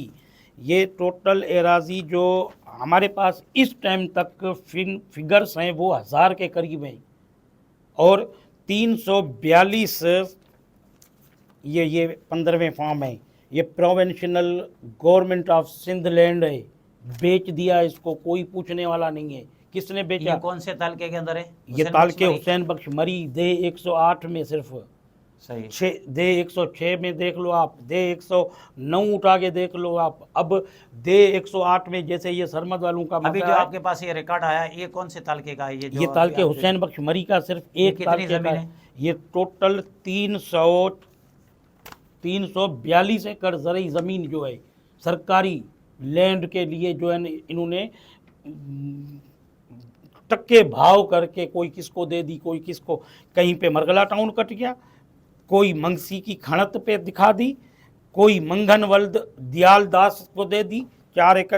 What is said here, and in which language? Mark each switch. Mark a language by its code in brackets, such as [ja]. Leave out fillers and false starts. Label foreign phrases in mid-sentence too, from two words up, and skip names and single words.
[ur] یہ ٹوٹل اراضی جو ہمارے پاس اس ٹائم تک فگرز ہیں وہ 1000 کے قریب ہیں اور 342 یہ 15ویں فارم ہے. ये [en] provincial government of Sindh land [ur] ہے، بیچ دیا اس کو، کوئی پوچھنے والا نہیں ہے کس نے بیچا. یہ کون سے تعلقے کے اندر ہے? یہ تعلقے حسین بخش مری دے 108 میں صرف صحیح، دے 106 میں دیکھ لو آپ، دے 109 اٹھا کے دیکھ لو آپ، اب دے 108 میں جیسے یہ سرمد والوں کا ابھی جو آپ کے پاس یہ ریکارڈ آیا، یہ کون سے تعلقے کا ہے? یہ تعلقے حسین بخش مری کا صرف ایک تعلقے کا ہے. یہ ٹوٹل 342 ایکڑ زرعی زمین جو ہے سرکاری لینڈ کے لیے جو ہے انہوں نے ٹکے بھاؤ کر کے کوئی کس کو دے دی، کوئی کس کو، کہیں پہ مرگلہ ٹاؤن کٹ گیا، کوئی منگسی کی کھڑت پہ دکھا دی، کوئی منگن ولد دیال داس کو دے دی 4 ایکڑ.